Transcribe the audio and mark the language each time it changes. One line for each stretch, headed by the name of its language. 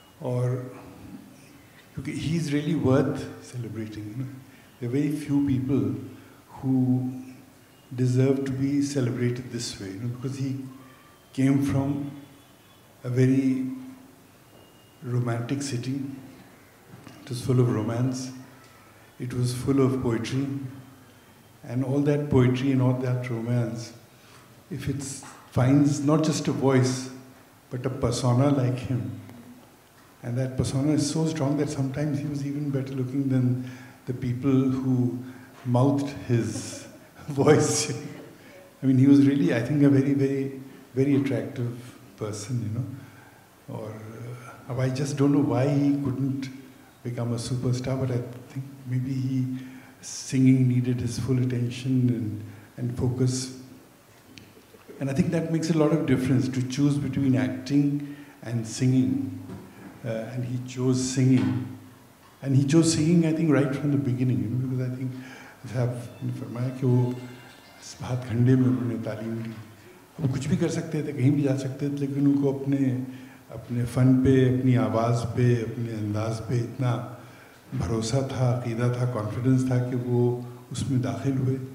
Hindi: और क्योंकि
English: He is really worth celebrating, you know, there are very few people who deserve to be celebrated this way, you know, because he came from a very romantic city. It was full of romance, it was full of poetry, and all that poetry and all that romance, if it finds not just a voice but a persona like him, and that persona is so strong that sometimes he was even better looking than the people who mouthed his voice. I mean, he was really, I think, a very, very, very attractive person, you know. Or I just don't know why he couldn't become a superstar, but I think maybe singing needed his full attention and focus. And I think that makes a lot of difference to choose between acting and singing. And he chose singing. And he chose singing, I think, right from the beginning, you know, because I think
Hindi: फरमाया कि वो हाथखंडे में उन्होंने तालीम ली. वो कुछ भी कर सकते थे, कहीं भी जा सकते थे, लेकिन उनको अपने फ़न पे, अपनी आवाज़ पे, अपने अंदाज पे इतना भरोसा था, अक़ीदा था, कॉन्फिडेंस था कि वो उसमें दाखिल हुए.